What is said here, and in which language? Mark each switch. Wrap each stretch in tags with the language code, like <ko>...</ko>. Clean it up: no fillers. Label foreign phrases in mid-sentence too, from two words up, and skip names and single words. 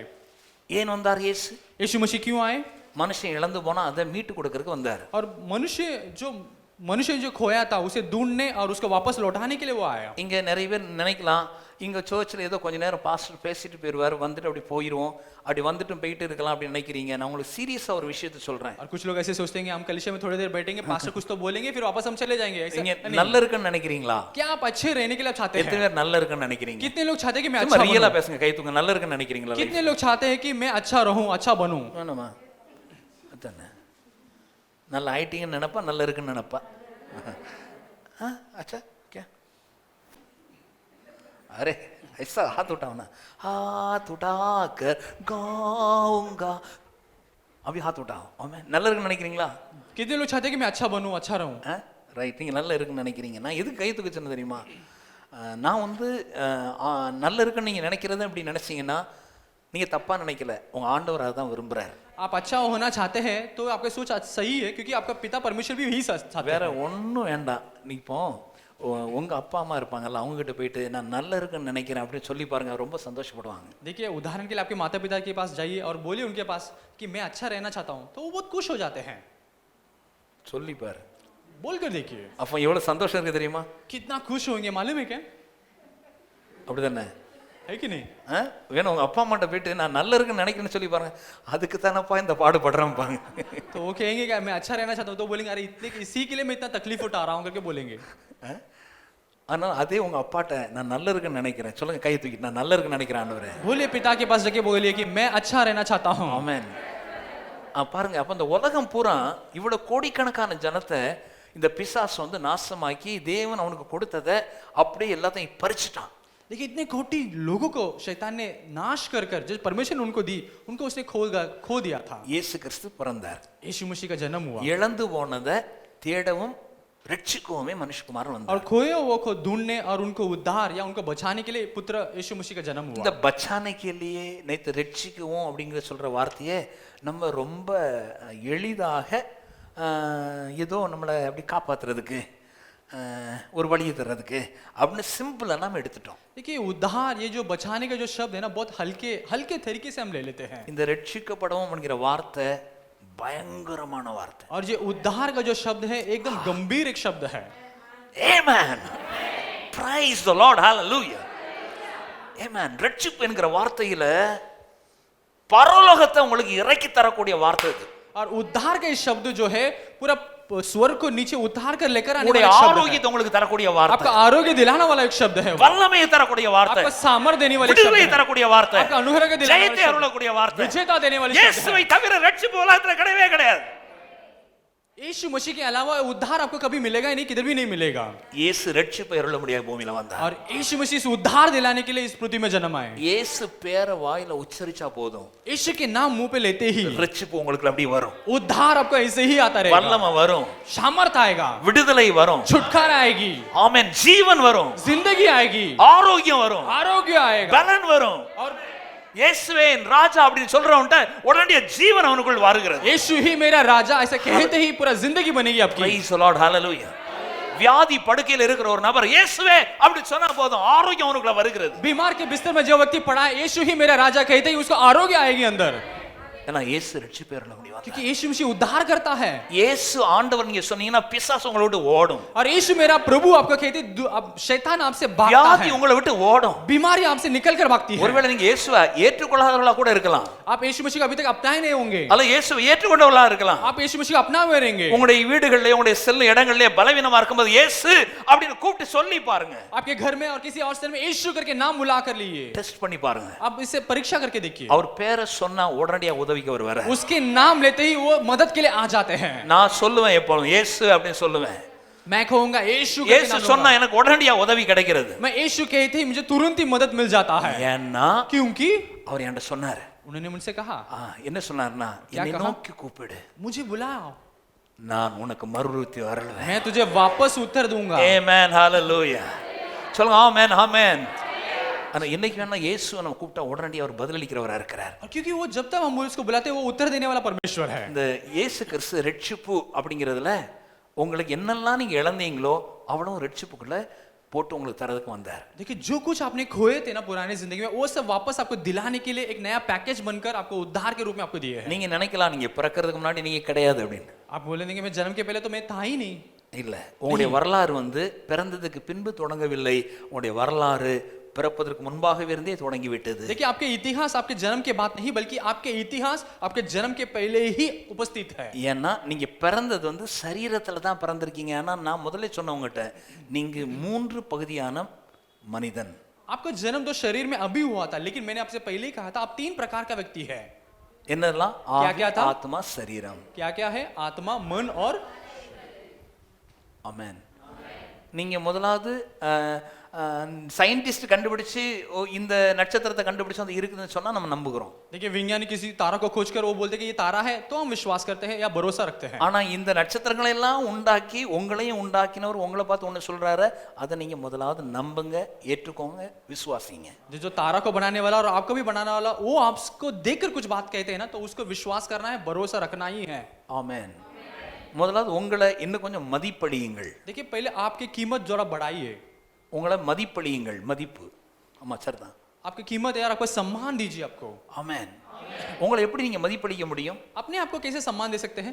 <ta>ஏன் வந்தார் இயேசு?</ta> <hi>यीशु मसीह क्यों आए?</hi> <ta>மனுஷன் இழந்து போனா அதை மீட்டு கொடுக்கறதுக்கு வந்தார்.</ta> <hi>और मनुष्य जो मनुष्य जो खोया था उसे ढूंढने और उसको वापस लौटाने के लिए वो आया।</hi> <ta>இங்க நிறைய பேர் நினைக்கலாம் இங்க சர்ச்சில் ஏதோ கொஞ்ச நேரம் பாஸ்டர் பேசிட்டு போயிடுவார், வந்துட்டு அப்படி போயிடுவோம், அப்படி வந்துட்டும் போயிட்டு இருக்கலாம் அப்படின்னு நினைக்கிறீங்க. நான் உங்களுக்கு சீரியஸா ஒரு விஷயத்தை சொல்றேன்.</ta> <hi>और कुछ लोग ऐसे सोचते हैं कि हम कलीसिया में थोड़ी देर बैठेंगे, पास्टर कुछ तो बोलेंगे, फिर वापस हम चले जाएंगे। ऐसा</hi> <ta>நீங்க</ta> <hi>नहीं।</hi> <ta>நல்லா இருக்குன்னு நினைக்கிறீங்களா?</ta> <hi>क्या आप अच्छे रहने के लिए आप चाहते</hi> <ta>எத்தனை</ta> <hi>हैं?</hi> <ta>பேர் நல்லா இருக்குன்னு நினைக்கிறீங்க?</ta> <hi>कितने लोग चाहते हैं कि मैं</hi> <ta>சும்மா</ta> <hi>अच्छा</hi> <ta>ரியலா</ta> <hi>बनूं?</hi> <ta>பேசுங்க, கை தூங்க. நல்லா இருக்குன்னு நினைக்கிறீங்களா?</ta> <hi>कितने लोग चाहते हैं कि मैं अच्छा रहूं, अच्छा बनूं?</hi> <ta>வேணுமா? அதானே, நல்லா ஆயிட்டீங்கன்னு நினைப்பா, நல்லா இருக்குன்னு நினைப்பா.</ta> <hi>अच्छा क्या? अरे ऐसा हाथ उठाओ ना, हाथ उठाकर गाऊंगा, अभी हाथ उठाओ.</hi> <ta>ஆமென். நல்லா இருக்குன்னு நினைக்கிறீங்களா?</ta> <hi>कितने लोग चाहते हैं कि मैं अच्छा बनूं, अच्छा रहूं?</hi> <ta>ரைட். நீங்கள் நல்லா இருக்குன்னு நினைக்கிறீங்க. நான் எதுக்கு கை தூக்க சொன்னேன் தெரியுமா? நான் வந்து நல்லா இருக்குன்னு நீங்கள் நினைக்கிறத அப்படி நினச்சிங்கன்னா நீங்கள் தப்பாக நினைக்கல, உங்கள் ஆண்டவர் அதை தான் விரும்புகிறார்.</ta> <hi>आप अच्छा होना चाहते हैं तो आपका सोच सही है, क्योंकि आपका पिता परमेश्वर भी यही चाहते</hi> <ta>வேற</ta> <hi>हैं।</hi> <ta>ஒன்றும் வேண்டாம். நீ இப்போ உங்கள் அப்பா அம்மா இருப்பாங்கல்ல, அவங்ககிட்ட போயிட்டு நான் நல்லா இருக்குன்னு நினைக்கிறேன் அப்படின்னு சொல்லி பாருங்க, ரொம்ப சந்தோஷப்படுவாங்க.</ta> <hi>देखिए उदाहरण के लिए आपके माता पिता के पास जाइए और बोलिए उनके पास कि मैं अच्छा रहना चाहता हूँ, तो वो बहुत खुश हो जाते हैं।</hi> <ta>சொல்லி பாரு,</ta> <hi>बोलकर देखिए</hi> <ta>அப்போ எவ்வளோ சந்தோஷம் இருக்குது தெரியுமா?</ta> <hi>कितना खुश होंगे, मालूम है क्या?</hi> <ta>அப்படி தானே?</ta> <hi>है कि नहीं?</hi> <ta>வேணும் உங்கள் அப்பா அம்மாட்ட போயிட்டு நான் நல்லா இருக்குன்னு நினைக்கிறேன்னு சொல்லி பாருங்க, அதுக்கு தானப்பா இந்த பாடுபடுறேன் பாங்க.</ta> <hi>तो वो कहेंगे क्या मैं अच्छा रहना चाहता हूँ, तो बोलेंगे अरे इतने इसी के लिए मैं इतना तकलीफ उठा रहा हूँ करके बोलेंगे।</hi> <ta>ஆனால் அதே உங்கள் அப்பாட்ட நான் நல்லா இருக்குன்னு நினைக்கிறேன், சொல்லுங்க கை தூக்கி, நான் நல்லா இருக்குன்னு நினைக்கிறேன் ஆண்டவரே.</ta> <hi>बोलिए पिता के पास जाके बोलिए कि मैं अच्छा रहना चाहता हूँ।</hi> <ta>ஆமென். பாருங்க, அப்ப இந்த உலகம் பூரா இவ்வளவு கோடிக்கணக்கான ஜனத்தை இந்த பிசாசு வந்து நாசமாக்கி தேவன் அவனுக்கு கொடுத்ததை அப்படியே எல்லாத்தையும் பறிச்சுட்டான்.</ta> <hi>देखिए इतने कोटि लोगों को शैतान ने नाश कर कर जो परमेश्वर ने उनको दी, उनको उसने खो दिया था।</hi> <ta>இயேசு கிறிஸ்து பிறந்தார்.</ta> <hi>यीशु मसीह का जन्म हुआ</hi> <ta>இழந்து போனதை தேடவும் ரட்சிக்கவுமே மனுஷகுமாரன்</ta> <hi>और</hi> <ta>வந்தார்.</ta> <hi>खोए हुए को ढूंढने और उनको उद्धार या उनको बचाने के लिए पुत्र यीशु मसीह का जन्म</hi> <ta>இந்த</ta> <hi>हुआ।</hi> <ta>பச்சானைக்கிலேயே நேற்று ரட்சிக்கவும் அப்படிங்கிற சொல்ற வார்த்தையை நம்ம ரொம்ப எளிதாக ஏதோ நம்மளை அப்படி காப்பாத்துறதுக்கு ஒரு வழியை தர்றதுக்கு அப்படின்னு சிம்பிளா நாம எடுத்துட்டோம்.</ta> <hi>देखिए उद्धार, ये जो बचाने का जो शब्द है ना, बहुत हल्के हल्के तरीके से हम ले लेते हैं।</hi> <ta>இந்த ரட்சிக்கப்படவும் அப்படிங்கிற வார்த்தை பயங்கரமான வார்த்தை.</ta> <hi>और ये उद्धार का जो शब्द है एकदम गंभीर एक शब्द है।</hi> <en>Amen. Praise the Lord. Hallelujah. Amen.</en> <ta>ரட்சிப்பு என்கிற வார்த்தையில பரலோகத்தை உங்களுக்கு இறக்கி தரக்கூடிய வார்த்தை இது.</ta> <hi>और उद्धार का ये शब्द जो है पूरा स्वर्ग को नीचे उतार कर लेकर आने</hi> <ta>உங்களுடைய</ta> <hi>वाला एक शब्द है।</hi> <ta>ஆரோக்கியத்தை உங்களுக்கு தரக்கூடிய வார்த்தை,</ta> <hi>आपका आरोग्य दिलाने वाला एक शब्द है,</hi> <ta>வல்லமையை தரக்கூடிய வார்த்தை,</ta> <hi>आपका सामर्थ देने वाली शब्द</hi> <ta>விடுதலையை</ta> <hi>है,</hi> <ta>தரக்கூடிய வார்த்தை,</ta> <hi>आपका अनुग्रह दिलाने वाला</hi> <ta>ஜெயத்தை</ta> <hi>शब्द,</hi> <ta>அருளக்கூடிய வார்த்தை.</ta> <hi>विजेता देने वाली शब्द</hi> <ta>இயேசுவை</ta> <hi>है।</hi> <ta>தவிர ரட்சிப்பு உலகத்துல கிடையவே கிடையாது.</ta> <hi>यीशु मसीह के अलावा उद्धार आपको कभी मिलेगा ही नहीं, किधर भी नहीं मिलेगा।</hi> <ta>இயேசு ரட்சிப்பை அருள முடியாத பூமியில வந்தார்.</ta> <hi>और यीशु मसीह से उद्धार दिलाने के लिए इस पृथ्वी में जन्म आए।</hi> <ta>இயேசு பேரை வாயில உச்சரிச்சா போதும்,</ta> <hi>यीशु के नाम मुंह पे लेते ही</hi> <ta>ரட்சிப்பு உங்களுக்கு அப்படி வரும்,</ta> <hi>उद्धार आपको ऐसे ही आता रहेगा,</hi> <ta>வல்லமை வரும்,</ta> <hi>सामर्थ आएगा,</hi> <ta>விடுதலை வரும்,</ta> <hi>छुटकारा आएगी,</hi> <ta>ஆமென், ஜீவன் வரும்,</ta> <hi>जिंदगी आएगी,</hi> <ta>ஆரோக்கியம் வரும்,</ta> <hi>आरोग्य आएगा,</hi> <ta>பலன் வரும்.</ta> <hi>और</hi> <ta>இயேசுவே என் ராஜா அப்படின்னு சொல்றவன்ட்ட உடனடியே ஜீவன் அவனுக்குள் வருகிறது.</ta> <hi>यीशु ही मेरा राजा ऐसा कहते ही पूरा जिंदगी बनेगी आपकी।</hi> <en>Praise the Lord. Hallelujah.</en> <ta>வியாதி படுக்கையில் இருக்கிற ஒரு நபர் இயேசுவே அப்படி சொன்னா போதும், ஆரோக்கியம் அவனுக்குள்ள வருகிறது.</ta> <hi>बीमार के बिस्तर में जो व्यक्ति पड़ा है, यीशु ही मेरा राजा कहते ही उसको आरोग्य आएगी अंदर,</hi> <ta>ஏன்னா இயேசு ரட்சிப்பை அருள முடியும்.</ta> <hi>क्योंकि यीशु मसीह उद्धार करता है।</hi> <ta>இயேசு ஆண்டவர் நீங்க சொன்னீங்கன்னா பிசாசு உங்களை விட்டு ஓடும்,</ta> <hi>और यीशु मेरा प्रभु आपको कहते अब शैतान आपसे भागता</hi> <ta>வியாதி</ta> <hi>है,</hi> <ta>உங்களை விட்டு ஓடும்.</ta> <hi>बीमारी आपसे निकल कर भागती है।</hi> <ta>ஒருவேளை நீங்க இயேசுவை ஏற்றுக்கொள்ளாதவர்களா கூட இருக்கலாம்,</ta> <hi>आप यीशु मसीह को अभी तक अपनाए नहीं होंगे,</hi> <ta>அல்ல இயேசுவை ஏற்றுக்கொண்டவர்களா இருக்கலாம்.</ta> <hi>आप यीशु मसीह को अपना हुए रहेंगे।</hi> <ta>உங்களுடைய வீடுகளிலே உங்களுடைய செல்லும் இடங்களிலே பலவீனமா இருக்கும்போது இயேசு அப்படின்னு கூப்பிட்டு சொல்லி பாருங்க,</ta> <hi>आपके घर में और किसी और स्थल में यीशु करके नाम बुला कर लिए,</hi> <ta>டெஸ்ட் பண்ணி பாருங்க.</ta> <hi>आप इसे परीक्षा करके देखिए,</hi> <ta>அவர் பேரை சொன்னா உடனடியா உதவிக்கு அவர் வர.</ta> <hi>उसके नाम लेते ही वो मदद के लिए आ जाते हैं।</hi> <ta>நான் சொல்லுவேன் எப்பொழுதும் இயேசு அப்படின்னு சொல்லுவேன்.</ta> <hi>मैं कहूंगा यीशु करके</hi> <ta>இயேசு</ta> <hi>नाम</hi> <ta>சொன்னா</ta> <hi>लूंगा।</hi> <ta>எனக்கு உடனடியா உதவி கிடைக்கிறது.</ta> <hi>मैं यीशु कहते ही मुझे तुरंत ही मदद मिल जाता है,</hi> <ta>ஏன்னா</ta> <hi>क्योंकि</hi> <ta>அவர் என்கிட்ட சொன்னாரு.</ta> <hi>उन्होंने मुझसे कहा,</hi> <ta>என்ன சொன்னாருன்னா, என்னை</ta> <hi>कहा?</hi> <ta>நோக்கி கூப்பிடு,</ta> <hi>मुझे बुलाओ,</hi> <ta>நான் உனக்கு மறுரூத்தி அருள்வேன்.</ta> <hi>मैं तुझे वापस उत्तर दूंगा।</hi> <ta>ஆமென். ஹalleluya. சொல்லுங்க ஆமென். ஆமென். ஆனா இன்னைக்கு வேணா இயேசு நம்ம கூப்பிட்டா உடனடியா அவர் பதிலளிக்கிறவரா இருக்கிறார்.</ta> <hi>और क्योंकि वो जब तक हम उसको बुलाते हैं वो उत्तर देने वाला परमेश्वर है।</hi> <ta>இந்த இயேசு கிறிஸ்து ரட்சிப்பு அப்படிங்கிறதுல உங்களுக்கு என்னெல்லாம் நீங்க இழந்தீங்களோ அவ்வளவு ரட்சிப்புக்குள்ள போட்டு உங்களுக்கு தரதுக்கு வந்தார்.</ta> <hi>देखिए जो कुछ आपने खोए थे ना पुरानी जिंदगी में, वो सब वापस आपको दिलाने के लिए एक नया पैकेज बनकर आपको उद्धार के रूप में आपको दिए हैं।</hi> <ta>நீங்க நினைக்கலாம் நீங்க பிறக்கிறதுக்கு முன்னாடி நீங்க கிடையாது அப்படின்னு.</ta> <hi>आप बोलेंगे मैं जन्म के पहले तो मैं था ही नहीं,</hi> <ta>இல்ல, உங்களுடைய வரலாறு வந்து பிறந்ததுக்கு பின்பு தொடங்கவில்லை. உங்களுடைய வரலாறு பிறப்பதற்கு முன்பாகவே இருந்தே தொடங்கி விட்டது.</ta> <hi>देखिए आपके इतिहास आपके जन्म के बाद नहीं बल्कि आपके इतिहास आपके जन्म के पहले ही उपस्थित है।</hi> <ta>ஏன்னா நீங்க பிறந்தது வந்து சரீரத்துல தான் பிறந்திருக்கீங்க. ஆனா நான் முதல்ல சொன்னவங்ககிட்ட நீங்க 3 பகுதியான மனிதன்.</ta> <hi>आपका जन्म तो शरीर में अभी हुआ था, लेकिन मैंने आपसे पहले ही कहा था आप 3 प्रकार का व्यक्ति है।</hi> <ta>என்னெல்லாம்?</ta> <hi>क्या था?</hi> <ta>ஆத்மா, சரீரம்.</ta> <hi>क्या क्या है? आत्मा, मन और</hi> <ta>ஆமென். நீங்க முதலாவது சயின்டிஸ்ட் கண்டுபிடிச்சு இந்த நட்சத்திரத்தை கண்டுபிடிச்சு அது இருக்குதுன்னு சொன்னா நம்ம நம்புகிறோம்.</ta> <hi>देखिए वैज्ञानिक किसी तारा को खोजकर वो बोलते हैं कि ये तारा है तो हम विश्वास करते हैं या भरोसा रखते हैं।</hi> <ta>ஆனா இந்த நட்சத்திரங்களை எல்லாம் உண்டாக்கி உங்களையும் உண்டாக்கினவர் உங்களை பார்த்து ஒன்று சொல்றாரு, அதை நீங்க முதலாவது நம்புங்க, ஏற்றுக்கோங்க, விசுவாசிங்க.</ta> <hi>जो तारा को बनाने वाला और आपको भी बनाने वाला वो आपको देखकर कुछ बात कहते हैं ना, तो उसको विश्वास करना है, भरोसा रखना ही है।</hi> <ta>ஆமென். முதலாவது உங்களை இன்னும் கொஞ்சம் மதிப்படியுங்கள்.</ta> <hi>देखिए पहले आपकी कीमत जरा बढ़ाइए,</hi> <ta>உங்களை மதிப்படியுங்கள். மதிப்பு, ஆமா சரிதான்.</ta> <hi>आपकी कीमत यार, आपको सम्मान दीजिए आपको।</hi> <ta>ஆமென். உங்களை எப்படி நீங்க மதிப்பளிக்க முடியும்?</ta> <hi>अपने आप को कैसे सम्मान दे सकते हैं?</hi>